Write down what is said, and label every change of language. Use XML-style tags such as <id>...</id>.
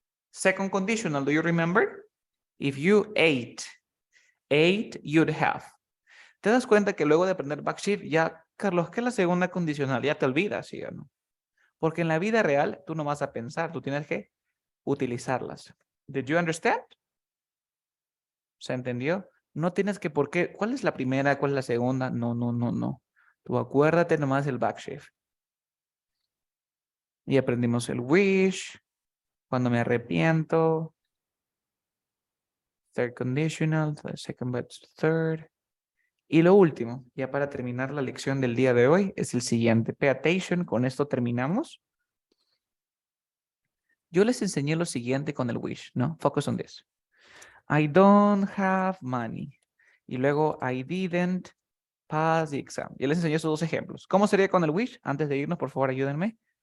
<en>second conditional, do you remember? If you ate, you'd have.</en> <es>¿Te das cuenta que luego de aprender backshift, ya, Carlos, ¿qué es la segunda condicional? Ya te olvidas, ¿sí o no? Porque en la vida real, tú no vas a pensar, tú tienes que utilizarlas.</es> <en>Did you understand?</en> <es>¿Se entendió? No tienes que, ¿por qué? ¿Cuál es la primera? ¿Cuál es la segunda? No, no, no, no. Tú acuérdate nomás del backshift. Y aprendimos el wish, cuando me arrepiento,</es> <en>third conditional, the second but third.</en> <es>Y lo último, ya para terminar la lección del día de hoy, es el siguiente.</es> <en>Pay attention,</en> <es>con esto terminamos. Yo les enseñé lo siguiente con el wish, ¿no?</es> <en>Focus on this. I don't have money.</en> <es>Y luego,</es> <en>I didn't pass the exam.</en> <es>Ya les enseñé esos dos ejemplos. ¿Cómo sería con el wish? Antes de irnos, por favor, ayúdenme.</es>